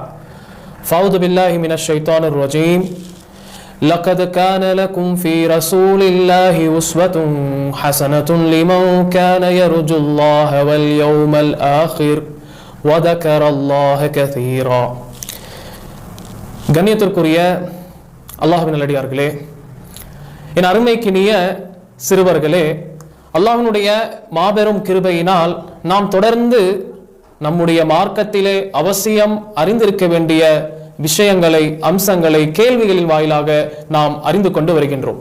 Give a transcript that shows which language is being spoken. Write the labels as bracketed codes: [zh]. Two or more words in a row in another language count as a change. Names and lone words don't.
[ar] فأعوذ بالله من الشيطان الرجيم. لقد كان لكم في رسول الله أسوة حسنة لمن كان يرجو الله واليوم الآخر وذكر الله كثيرا. [ta] கண்ணியத்திற்குரிய அல்லாஹ்வின் நல்லடியார்களே, என் அருமைக்கினிய சிறுவர்களே, அல்லாஹ்வினுடைய மாபெரும் கிருபையினால் நாம் தொடர்ந்து நம்முடைய மார்க்கத்திலே அவசியம் அறிந்திருக்க வேண்டிய விஷயங்களை, அம்சங்களை கேள்விகளின் வாயிலாக நாம் அறிந்து கொண்டு வருகின்றோம்.